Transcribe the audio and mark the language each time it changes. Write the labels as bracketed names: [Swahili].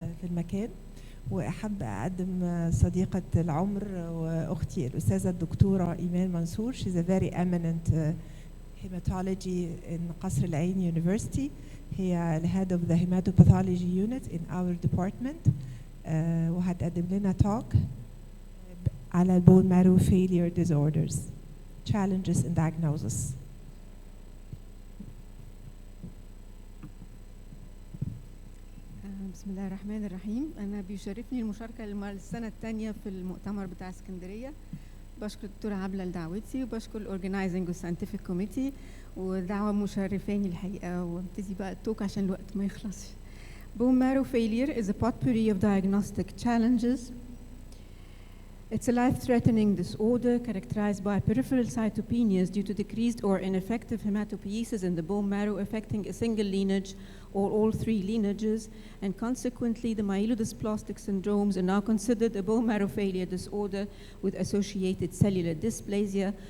[Arabic] في المكان، وأحب أقدم صديقة العمر وأختي الأستاذة الدكتورة إيمان منصور. [English] She's a very eminent hematology in قصر العيني University. [Arabic] هي [English] head of the hematopathology unit in our department. [Arabic] وهتقدم لنا [English] talk [Arabic] على [English] bone marrow failure disorders, challenges in diagnosis. [Arabic] بسم الله الرحمن الرحيم. أنا بيشرفني المشاركة للسنة الثانية في المؤتمر بتاع اسكندرية. بشكر الدكتورة عبلة لدعوتي، وبشكر الأورجنايزنج والساينتفك كوميتي، ودعوة مشرفاني الحقيقة. وابتدي بقى التوك عشان الوقت ما يخلصش. [English] Bone marrow failure is a potpourri of diagnostic challenges. It's a life-threatening disorder characterized by peripheral cytopenias due to decreased or ineffective hematopoiesis in the bone marrow, affecting a single lineage or all three lineages, and consequently the myelodysplastic syndromes are now considered a bone marrow failure disorder with associated cellular dysplasia.